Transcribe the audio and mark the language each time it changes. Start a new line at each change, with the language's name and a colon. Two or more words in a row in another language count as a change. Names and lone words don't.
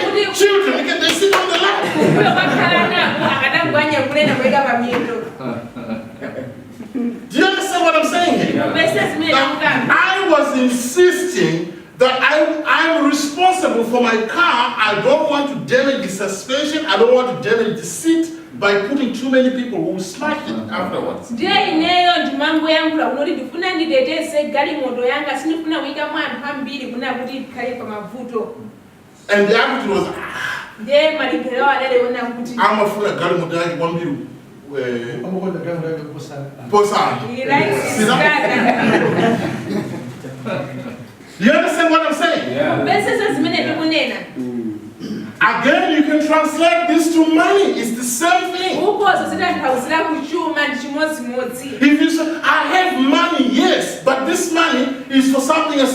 English: Children, because they sit on the lap. Do you understand what I'm saying here? I was insisting that I'm responsible for my car. I don't want to damage the suspension. I don't want to damage the seat. by putting too many people who will smash it afterwards.
Nyanja: ndiye ineyo ndimango yankula kunoti ndifuna nditeteze galimoto yanga sindifuna kuyika anthu ambiri kuna kuti ikhale pa mavuto.
English: And the attitude was,
Nyanja: ndiye malingaliro adaleona kuti amafuna galimoto yake kwambiri posana.
English: You understand what I'm saying? Yeah. Again, you can translate this to money. It's the same thing. If you say, I have money, yes, but this money is for something else.